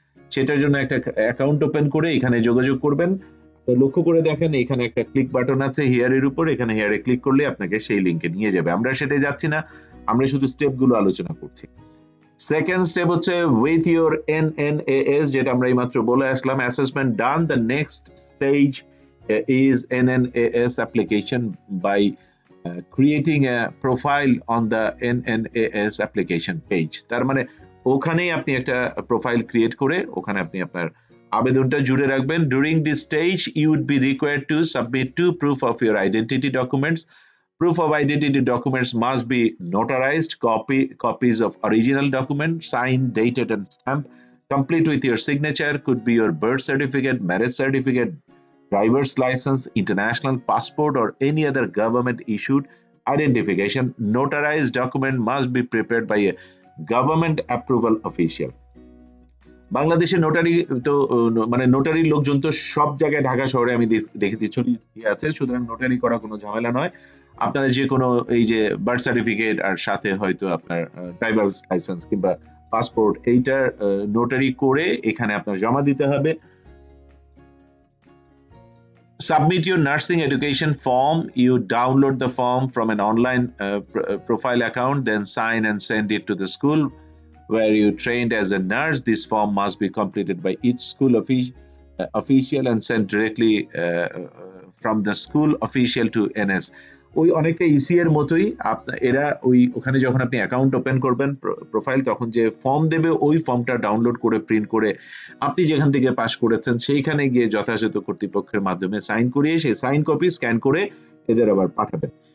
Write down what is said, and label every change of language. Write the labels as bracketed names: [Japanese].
[Bangla] সেটার জন্য একটা অ্যাকাউন্ট ওপেন করে এখানে যোগাযোগ করবেন। লক্ষ্য করে দেখেন এখানে একটা ক্লিক বাটন আছে হিয়ারের উপর, এখানে হিয়ারে ক্লিক করলে আপনাকে সেই লিংকে নিয়ে যাবে। আমরা সেটাই যাচ্ছি না, আমরা শুধু স্টেপগুলো আলোচনা করছি। সেকেন্ড স্টেপ হচ্ছে উইথ ইউর NNAS, যেটা আমরা এইমাত্র বলে আসলাম, assessment done. [English] The next stage is NNAS application by creating a profile on the NNAS application page. [Bangla] তার মানে ওখানেই আপনি একটা প্রোফাইল ক্রিয়েট করে ওখানে আপনি আপনার আবেদনটা জুড়ে রাখবেন। [English] During this stage, you would be required to submit 2 proof of your identity documents. Proof of identity documents must be notarized, copies of original document, signed, dated, and stamped, complete with your signature. Could be your birth certificate, marriage certificate, driver's license, international passport, or any other government-issued identification. Notarized document must be prepared by a government approval official. [Bangla] বাংলাদেশে notary তো মানে notary লোকজন তো সব জায়গায় ঢাকা শহরে আমি দেখেছি ছড়িয়ে আছে, সুতরাং নোটারি করা কোনো ঝামেলা নয়। আপনারা যে কোনো এই যে বার্থ সার্টিফিকেট আর সাথে হয়তো আপনার ড্রাইভার্স লাইসেন্স কিংবা পাসপোর্ট এইটার নোটারি করে এখানে আপনার জমা দিতে হবে। [English] Submit your nursing education form. You download the form from an online profile account, then sign and send it to the school where you trained as a nurse. This form must be completed by each school official and sent directly from the school official to NS. [Bangla] ওই অনেকটা EC এর মতোই এরা ওই ওখানে যখন আপনি account open করবেন প্রোফাইল, তখন যে ফর্ম দেবে ওই ফর্মটা ডাউনলোড করে প্রিন্ট করে আপনি যেখান থেকে পাস করেছেন সেইখানে গিয়ে যথাযথ কর্তৃপক্ষের মাধ্যমে সাইন করিয়ে সেই সাইন কপি স্ক্যান করে এদের আবার পাঠাবেন।